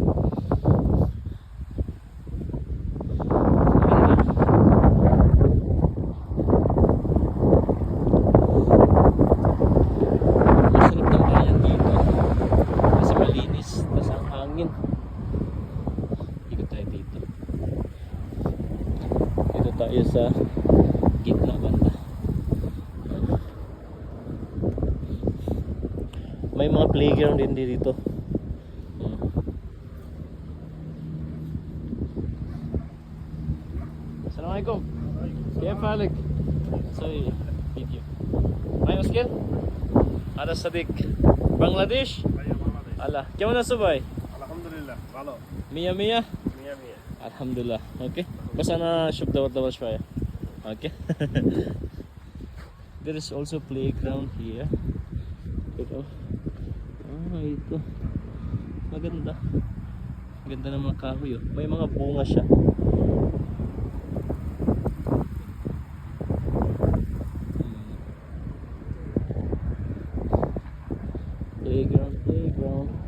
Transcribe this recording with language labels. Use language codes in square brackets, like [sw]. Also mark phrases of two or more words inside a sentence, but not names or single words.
[tl] Masarap ng bayan dito kasi malinis, tas ang hangin. Ikot tayo dito. Dito tayo sa gitna banda. May mga playground din dito. [ar] Assalamualaikum. كيف حالك؟ سوي فيديو. معي مشكل؟ هذا صديق بنغلاديش؟ ايوه بنغلاديش. الله كيف الصباح؟ الحمد لله. الو. مية مية؟ 100 الحمد لله. اوكي بس انا اشوف دور شوية. اوكي. [en] There is also playground here. [tl] Pero ito maganda. Ganda ng mga kahoy oh. May mga bunga siya. Playground, playground.